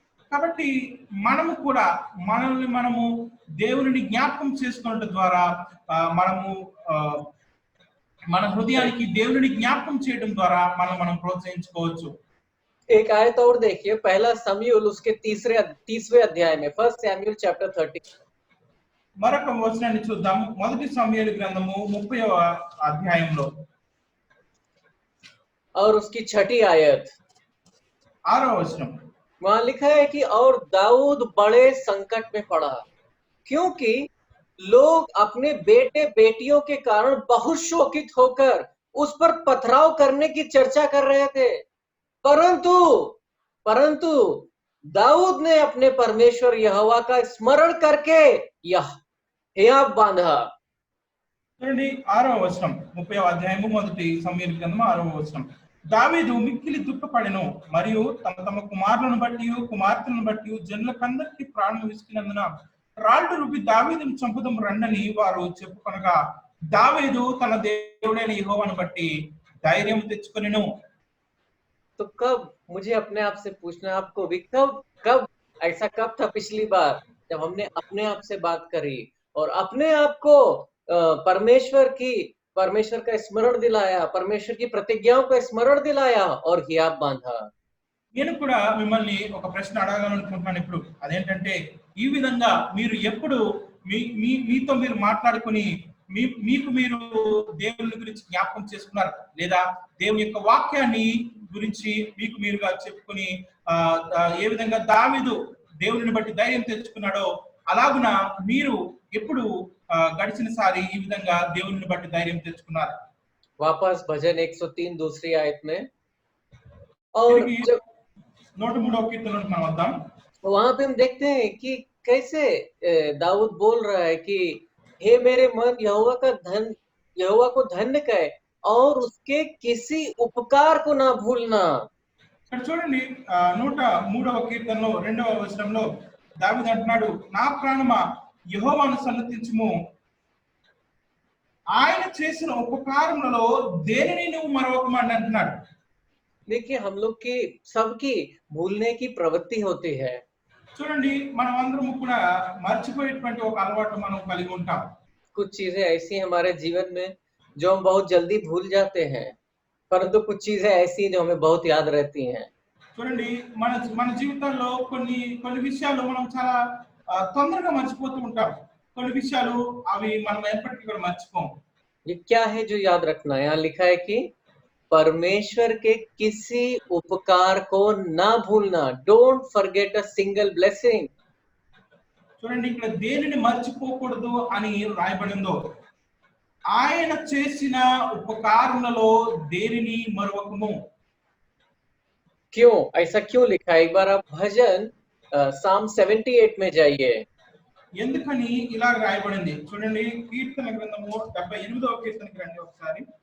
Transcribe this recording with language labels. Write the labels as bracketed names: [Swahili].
[Telugu] కాబట్టి మనము కూడా మనల్ని మనము దేవుని జ్ఞాపకం చేసుకోవడం ద్వారా మనము మన హృదయానికి దేవుని జ్ఞాపకం చేయడం ద్వారా మనం ప్రోత్సహించుకోవచ్చు. [Hindi] एक आयत और देखिए, पहला शमूएल उसके 30वें अध्याय में, 1 शमूएल चैप्टर 30। [Telugu] మరొక వచనాన్ని చూద్దాం. మొదటి సమూయేలు గ్రంథము 30వ అధ్యాయంలో [Hindi] और उसकी 6ठी आयत, [Telugu] 6వ వచనం. [Hindi] वहां लिखा है कि और दाऊद बड़े संकट में पड़ा, क्योंकि लोग अपने बेटे बेटियों के कारण बहुत शोकित होकर उस पर पथराव करने की चर्चा कर रहे थे, परंतु परंतु दाऊद ने अपने परमेश्वर यहोवा का स्मरण करके यह हियाव बांधा। [Telugu] చూడండి 6వ వచనం 30వ అధ్యాయము మొదటి సమూయేలు గ్రంథం 6వ వచనం దావీదు మిక్కిలి దుఃఖపడెను మరియు తమ కుమారులను బట్టి కుమార్తెలను బట్టి జనులకందరికి ప్రాణం విసికినందున రాళ్ళు రుబ్బి దావీదును చంపుదం రండని వారు చెప్పుకొనగా దావీదు తన దేవుడైన యెహోవాను బట్టి ధైర్యం తెచ్చుకొనెను. [Hindi] तो कब, मुझे अपने आप से पूछना है, आपको भी कब कब ऐसा कब था पिछली बार जब हमने अपने आप से बात करी और अपने आप को परमेश्वर का स्मरण दिलाया, परमेश्वर की प्रतिज्ञाओं का स्मरण दिलाया और हियाव बांधा। [Telugu] నేను కూడా మిమ్మల్ని ఒక ప్రశ్న అడగాలనుకుంటున్నాను ఇప్పుడు. అదేంటంటే ఈ విధంగా మీరు ఎప్పుడు మీతో మీరు మాట్లాడుకుని మీకు మీరు దేవుని గురించి జ్ఞాపకం చేసుకున్నారు, లేదా దేవుని యొక్క వాక్యాన్ని గురించి మీకు మీరుగా చెప్పుకుని ఏ విధంగా దావీదు దేవుని బట్టి ధైర్యం తెచ్చుకున్నాడో అలాగున మీరు ఎప్పుడు గడిచిన సారి ఈ విధంగా దేవుని బట్టి ధైర్యం తెచ్చుకున్నారు? [Hindi] वापस भजन 103 दूसरी आयत में, और जब [Telugu] 103వ కీర్తనలోకి మనం వద్దాం. [Hindi] वहां पे हम देखते हैं कि कैसे दाऊद बोल रहा है कि हे मेरे मन यहोवा को धन्य कहे और उसके किसी उपकार को ना भूलना। [Telugu] ఇక్కడ చూడండి 103వ కీర్తనలో 2వ వచనంలో దావీదు అంటున్నాడు, నా ప్రాణమా యెహోవాను సన్నతించుము, ఆయన చేసిన ఉపకారములలో దేనిని నువ్వు మరవకమని అంటున్నాడు. [Hindi] देखिए, हम लोग की सबकी भूलने की प्रवृत्ति होती है। [Telugu] చూడండి మనం అందరం కూడా మర్చిపోయేటువంటి ఒక అలవాటు మనం కలిగి ఉంటాం. [Hindi] कुछ चीजें ऐसी हमारे जीवन में जो हम बहुत जल्दी भूल जाते हैं, परंतु कुछ चीजें ऐसी जो हमें बहुत याद रहती हैं। [Telugu] చూడండి మన జీవితాల్లో కొన్ని విషయాలు మనం చాలా తొందరగా మర్చిపోతూ ఉంటాం. కొన్ని విషయాలు అవి మనం ఎప్పటికీ కూడా మర్చిపోం. [Hindi] ये क्या है जो याद रखना है? यहाँ लिखा है कि परमेश्वर के किसी उपकार को ना भूलना। [English] Don't forget a single blessing. [Telugu] చూడండి ఇక్కడ దేనిని మర్చిపోకూడదు అని రాయబడిందో, ఆయన చేసిన ఉపకారములలో దేనిని మరవకము. [Hindi] क्यों ऐसा क्यों लिखा है? एक बार आप भजन साम 78 में जाइए। [Telugu] ఎందుకని ఇలా రాయబడింది చూడండి, కీర్తన గ్రంథము 78వ కీర్తనకి రండి ఒకసారి.